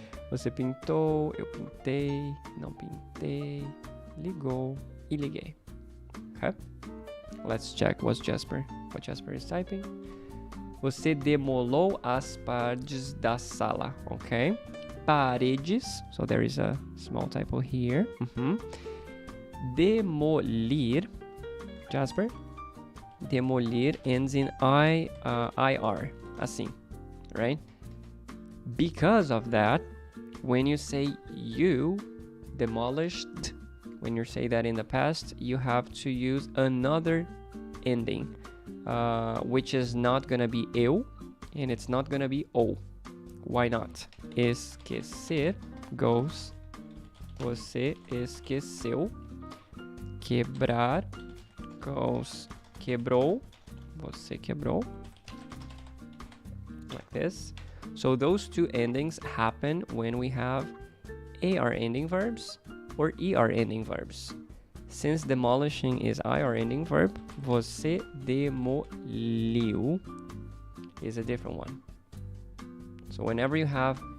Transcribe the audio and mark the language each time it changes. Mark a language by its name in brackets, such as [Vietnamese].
[Portuguese] Você pintou, eu pintei, não pintei, ligou e liguei. Okay? [English] Let's check what Jasper is typing. [Portuguese] Você demolou as paredes da sala, ok? Paredes. [English] So there is a small typo here. Demolir. Jasper. Demolir ends in IR. [Portuguese] Assim, right? [English] Because of that, when you say you demolished, when you say that in the past, you have to use another ending, which is not gonna be eu, and it's not gonna be o. Why not? [Portuguese] Esquecer goes, você esqueceu. Quebrar goes, quebrou, você quebrou. [English] Like this. So those two endings happen when we have AR ending verbs or ER ending verbs. Since demolishing is IR ending verb, [Portuguese] você demoliu [English] is a different one. So whenever you have